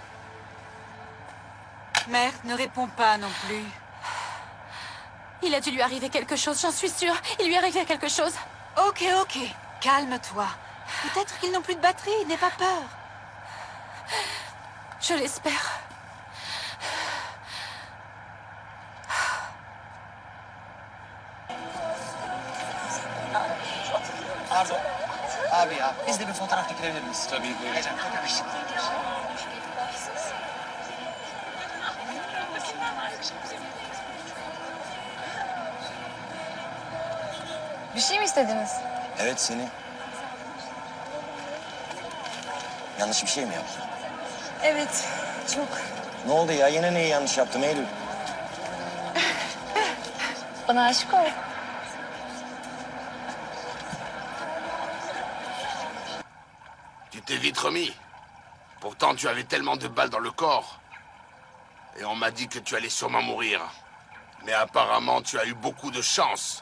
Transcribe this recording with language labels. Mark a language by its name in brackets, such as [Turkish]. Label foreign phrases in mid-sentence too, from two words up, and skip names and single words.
[French] Mère, ne réponds pas non plus. Il a dû lui arriver quelque chose, j'en suis sûre. Il lui est arrivé quelque chose. Ok, ok. Calme-toi. Peut-être qu'ils n'ont plus de batterie, n'aie pas peur. Je l'espère. [Turkish] Abi ya, biz de bir fotoğraf çekilebilir miyiz? Tabii buyurun. Bir şey mi istediniz? Evet seni. Yanlış bir şey mi yaptım? Evet, çok. Ne oldu ya? Yine neyi yanlış yaptım Eylül? Bana aşık ol. [French] Tu t'es vite remis. Pourtant, tu avais tellement de balles dans le corps. Et on m'a dit que tu allais sûrement mourir. Mais apparemment, tu as eu beaucoup de chance.